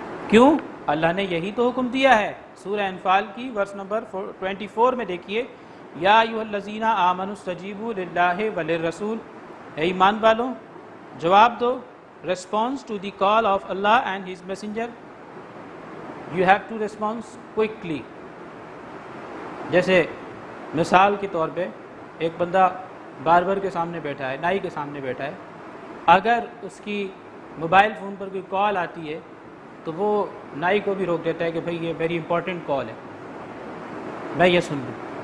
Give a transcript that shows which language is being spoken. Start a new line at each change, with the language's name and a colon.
Urdu: کیوں؟ اللہ نے یہی تو حکم دیا ہے. سورہ انفال کی ورس نمبر 24 میں دیکھیے،
Arabic: یا ایھا الذین آمنوا استجیبوا للہ وللرسول،
Urdu: اے ایمان والوں جواب دو،
English: response to the call of Allah and His Messenger. You have to respond quickly.
Urdu: جیسے مثال کے طور پہ ایک بندہ باربر کے سامنے بیٹھا ہے، نائی کے سامنے بیٹھا ہے، اگر اس کی موبائل فون پر کوئی کال آتی ہے تو وہ نائی کو بھی روک دیتا ہے کہ بھئی یہ
English: very important call
Urdu: ہے، میں یہ سن لوں.